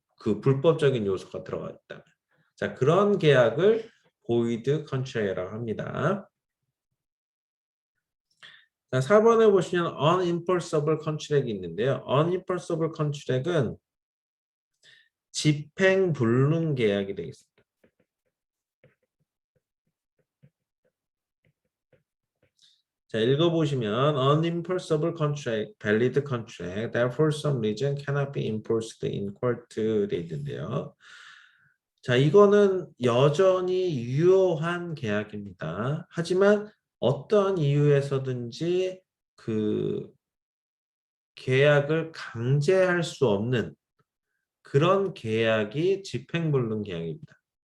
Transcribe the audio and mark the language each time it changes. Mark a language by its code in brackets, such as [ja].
[ko] 그 불법적인 요소가 들어가 있다면. 자, 그런 계약을 보이드 컨트랙이라고 합니다. 자, 4번에 보시면 unenforceable contract이 있는데요. unenforceable contract은 집행 불능 계약이 되겠습니다. 자, 읽어보시면 [en] unenforceable contract, valid contract that for some reason cannot be enforced in court [ko] 돼 있는데요. 자, 이거는 여전히 유효한 계약입니다. 하지만 어떠한 이유에서든지 그 계약을 강제할 수 없는 그런 계약이 집행불능 계약입니다.